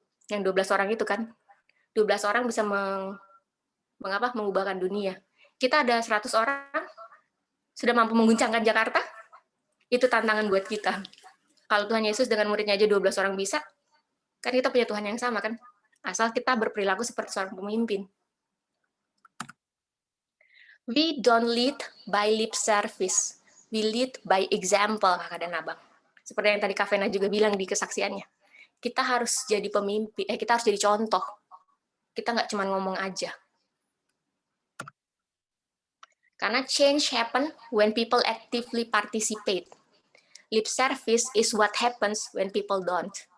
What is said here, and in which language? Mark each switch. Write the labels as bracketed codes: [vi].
[id] Yang 12 orang itu kan. 12 orang bisa mengubahkan dunia. Kita ada 100 orang sudah mampu mengguncangkan Jakarta. Itu tantangan buat kita. Kalau Tuhan Yesus dengan muridnya aja 12 orang bisa, kan kita punya Tuhan yang sama kan? Asal kita berperilaku seperti seorang pemimpin. [en] We don't lead by lip service. We lead by example, [id] Kakak dan Abang. Seperti yang tadi Kak Vena juga bilang di kesaksiannya. Kita harus jadi pemimpin, kita harus jadi contoh. Kita nggak cuma ngomong aja. Karena [en] change happen when people actively participate. Lip service is what happens when people don't.